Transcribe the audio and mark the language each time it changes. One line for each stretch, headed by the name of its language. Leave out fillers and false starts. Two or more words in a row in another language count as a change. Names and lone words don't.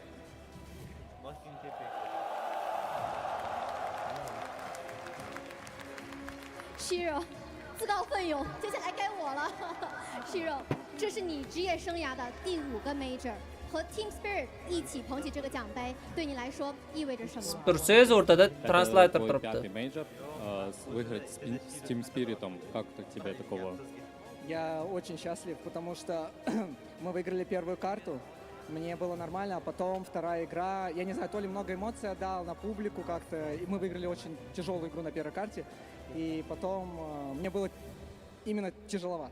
Chinese: Shiro， 自告奋勇，接下来该我了。Shiro， 这是你职业生涯的第5个 Major。和 Team Spirit 一起捧起这个奖杯，对你来说意味着什么？
Uzbek: Tursiz o'rtada translator turibdi.
Russian: Выиграть с Team Spirit'ом, как тебе такого? Я очень счастлив, потому что мы выиграли первую карту, мне было нормально, а потом вторая игра, я не знаю, то ли много эмоций отдал на публику как-то, и мы выиграли очень тяжелую игру на первой карте, и потом мне было именно тяжеловато.